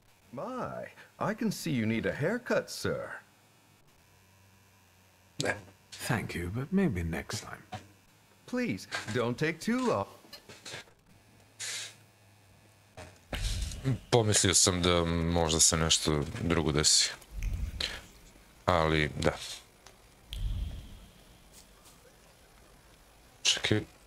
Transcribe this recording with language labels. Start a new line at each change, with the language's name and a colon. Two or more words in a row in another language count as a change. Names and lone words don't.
English: My, I can see you need a haircut, sir. Thank you, but maybe next time. Please, don't take too long.
Serbian: Pomislio sam da možda se nešto drugo desi. Ali, da. Čekaj.